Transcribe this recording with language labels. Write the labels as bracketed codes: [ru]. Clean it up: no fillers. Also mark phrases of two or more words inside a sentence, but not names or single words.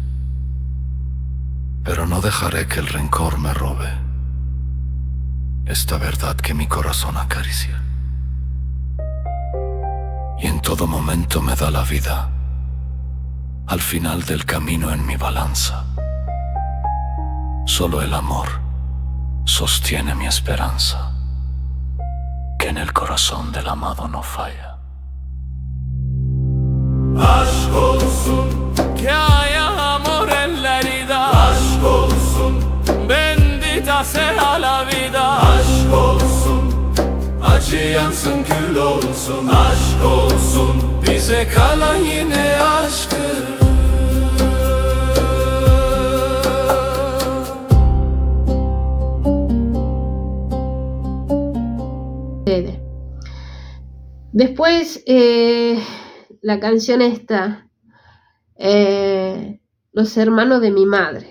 [es] pero no dejaré que el rencor me robe esta verdad que mi corazón acaricia y en todo momento me da la vida al final del camino en mi balanza. Solo el amor sostiene mi esperanza, que en el corazón del amado no falla. [tr] Aşk olsun, [es] que haya amor en la herida. [tr] Aşk olsun, [es] bendita sea la vida. [tr] Aşk olsun, acı yansın kül olsun. Aşk olsun, bize kalan yine aşktır. [es] Después, la canción esta, Los hermanos de mi madre.